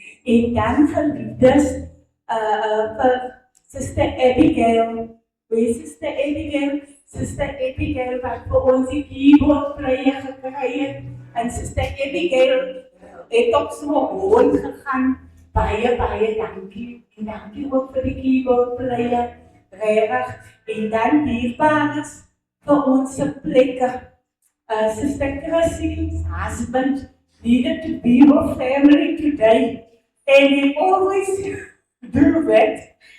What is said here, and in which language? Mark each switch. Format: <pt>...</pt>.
<af>En dan geliefdes vir Sister Abigail. Wie is Sister Abigail? Sister Abigail wat vir ons die keyboard player gekry het. En Sister Abigail het op so rond gegaan. Baie dankie. En dankie ook vir die keyboard player. Regtig. En dan dierbaar is vir ons plekke.</af> <en>Sister Chrissy's husband needed to be with family today, and he always do that.</en>